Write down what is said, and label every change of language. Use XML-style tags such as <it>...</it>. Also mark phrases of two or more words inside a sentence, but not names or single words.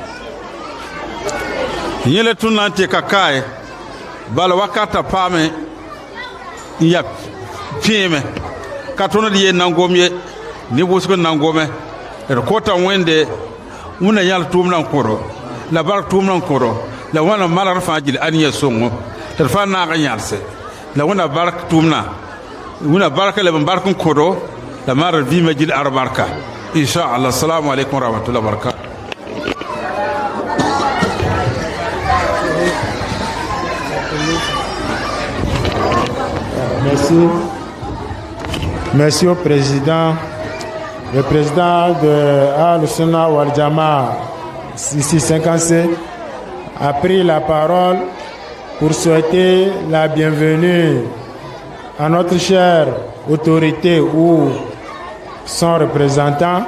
<mos>yẽ le tõnd na n tɩka kae bala wakatã paame n ya pẽeme ka tõnd d yeel nan gom ye ne wʋsg n nan gome d kota wẽnde wẽnna yãl tʋʋmdã n kõdo la bark tʋʋmdã n kõdo la wẽna malgd fãa gill a nia sõngo tɩ d fãa naag n yãlse la wẽna bark tʋʋmdã wẽna barka leb n bark n kõdo la maara vɩɩmã gill ar barka inchallah.</mos> <ar>السلام عليكم ورحمة الله وبركاته.</ar> <fr>Merci au président. Le président de Al-Sunna wal Jama'a, ici 50C, a pris la parole pour souhaiter la bienvenue à notre chère autorité ou son représentant.</fr>